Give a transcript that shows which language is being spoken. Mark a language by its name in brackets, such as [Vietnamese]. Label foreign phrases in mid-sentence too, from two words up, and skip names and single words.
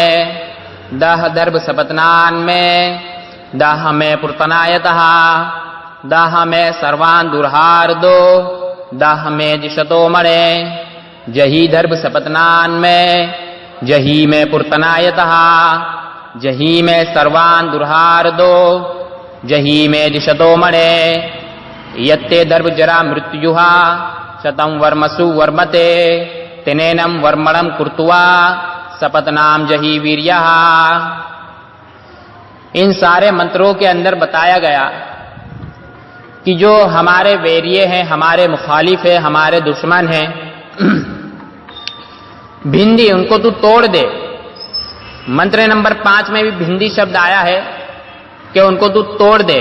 [Sanskrit] दह दर्भ सपत्नान में दह में पुर्तनायतः दह में सर्वान दुर्हार्दो दह में दिशतो मणे। जही दर्भ सपत्नान में जही में पुर्तनायतः जही में सर्वान दुर्हार्दो जही में दिशतो मणे। यत्ते दर्भ जरा मृत्युहा शतं वर्मसु वर्मते तेनेनम वर्मणम कुर्तुवा सपत्नाम जही वीर्यः। [Hindi] इन सारे मंत्रों के अंदर बताया गया कि जो हमारे वैर्य हैं, हमारे मुखालिफ है, हमारे दुश्मन हैं, भिंदी उनको तू तोड़ दे। मंत्र नंबर 5 में भी भिंदी शब्द आया है कि उनको तू तोड़ दे।